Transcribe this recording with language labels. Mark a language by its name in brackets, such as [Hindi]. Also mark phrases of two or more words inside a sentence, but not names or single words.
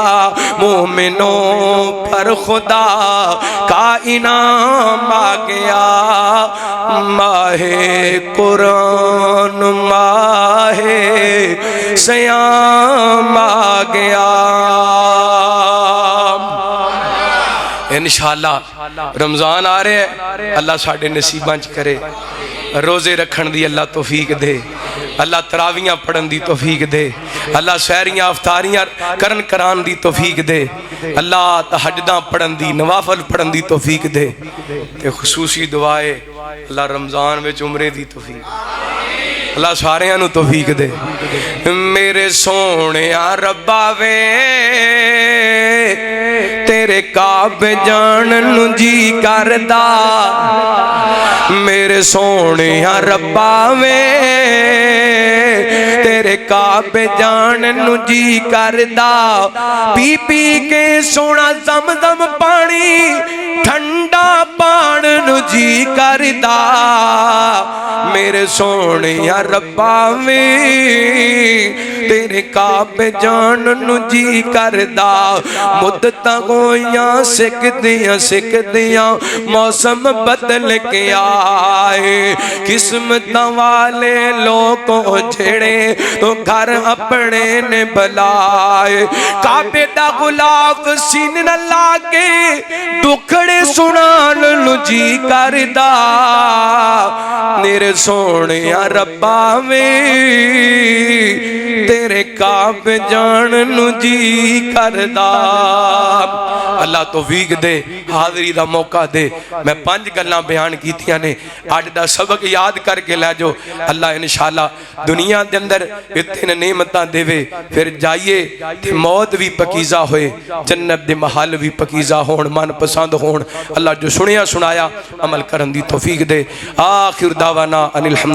[Urdu] مومنوں پر خدا کا انعام آ گیا ماہ قرآن ماہ [Punjabi] سیام آ گیا انشاءاللہ رمضان آ رہے ہیں اللہ ساڑھے نصیباں چ کرے روزے رکھن دی اللہ توفیق دے اللہ تراویاں پڑھن دی توفیق دے اللہ سحریاں افطاریاں کران دی توفیق دے اللہ تہجداں پڑھن دی نوافل پڑھن دی توفیق دے تے خصوصی دعائے اللہ رمضان وچ عمرے دی توفیق اللہ سارے انو توفیق دے میرے سونے ربا وے تیرے کعبے جانن جی کردا میرے سونے ربا وے تیرے کعبے جانن جی کردا پی پی کے سونا زمزم پانی ٹھنڈا پان جی کردا میرے سونے ربا وے تیرے کعبے جانن جی کردا مدتاں ہویاں سکدیاں موسم بدل کے آئے قسمتاں والے لوگوں جھڑے تو گھر اپنے نے بلائے کعبے دا غلاف سین نہ لاگے دکھڑے سنان جی کردا میرے سونے ربا وے تیرے کعبے جانن جی کردا اللہ توفیق دے حاضری دا موقع دے میں 5 گلاں بیان کیتیاں نے آج دا سبق یاد کر کے لے جو اللہ انشاءاللہ دنیا دے اندر اتنے نعمتاں دے وے پھر جائیے تے موت بھی پکیزہ ہوئے جنت دے محل بھی پکیزہ ہون من پسند ہون اللہ جو سنیا سنایا عمل کرن دی توفیق دے [Arabic] آخر دعوانا ان الحمد